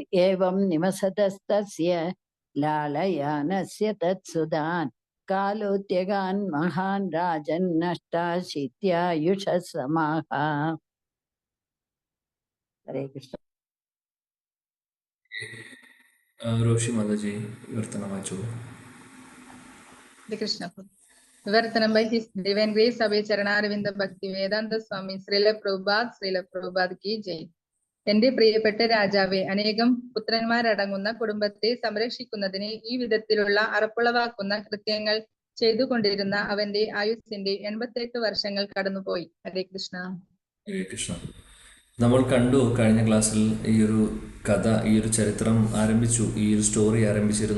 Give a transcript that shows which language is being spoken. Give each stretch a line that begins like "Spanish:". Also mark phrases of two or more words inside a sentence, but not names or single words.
Sanskrit: ഏവം നിവസതസ്തസ്യ ലാളയാനസ്യ തത്സുതാൻ കാലോത്യഗാൻ മഹാൻ രാജൻ നഷ്ടാശീത്യായുഷഃ സമാഹ. ഹരേ കൃഷ്ണ.
Malayalam: രോഷി മാതാജി വിവർത്തനം വായിച്ചോളൂ.
Sanskrit: हरे कृष्ण.
English: Vivartanam by His Divine Grace Abhay Charanaravindam Bhakti Vedanta Swami Srila Prabhupada
Hindi: की जय.
Malayalam: എന്റെ പ്രിയപ്പെട്ട രാജാവേ, അനേകം പുത്രന്മാരടങ്ങുന്ന കുടുംബത്തെ സംരക്ഷിക്കുന്നതിന് ഈ വിധത്തിലുള്ള അറപ്പുളവാക്കുന്ന കൃത്യങ്ങൾ ചെയ്തുകൊണ്ടിരുന്ന അവന്റെ ആയുസ്സിന്റെ 88 വർഷങ്ങൾ കടന്നുപോയി.
Sanskrit: ഹരേ കൃഷ്ണ. ഹരേ കൃഷ്ണ.
Malayalam: നമ്മൾ കണ്ടു കഴിഞ്ഞ ക്ലാസ്സിൽ ഈ ഒരു കഥ, ഈ ഒരു ചരിത്രം ആരംഭിച്ചു, ഈ ഒരു സ്റ്റോറി ആരംഭിച്ചിരുന്നു.